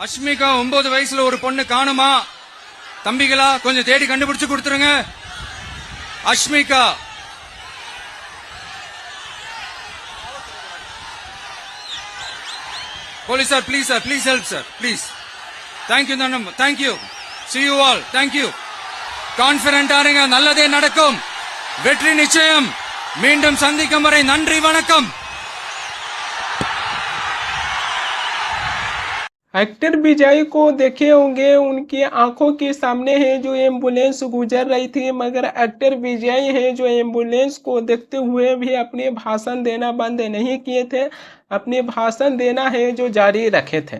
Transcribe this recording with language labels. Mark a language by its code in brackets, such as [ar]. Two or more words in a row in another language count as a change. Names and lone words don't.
[ta] அஷ்மிகா 9 வயசுல ஒரு பொண்ணு காணுமா? தம்பிகளா கொஞ்சம் தேடி கண்டுபிடிச்சு கொடுத்துருங்க. அஷ்மிகா போலீஸ் சார், ப்ளீஸ் சார், [en] please help [ta] சார், ப்ளீஸ். [en] Thank you. See you all. Thank you. [ta] கான்ஃபிடென்ட் ஆருங்க, நல்லதே நடக்கும், வெற்றி நிச்சயம். மீண்டும் சந்திக்கும் வரை நன்றி, வணக்கம். [hi] एक्टर विजय को देखे होंगे, उनकी आंखों के सामने है जो एम्बुलेंस गुजर रही थी, मगर एक्टर विजय है जो एम्बुलेंस को देखते हुए भी अपने भाषण देना बंद नहीं किए थे, अपने भाषण देना है जो जारी रखे थे।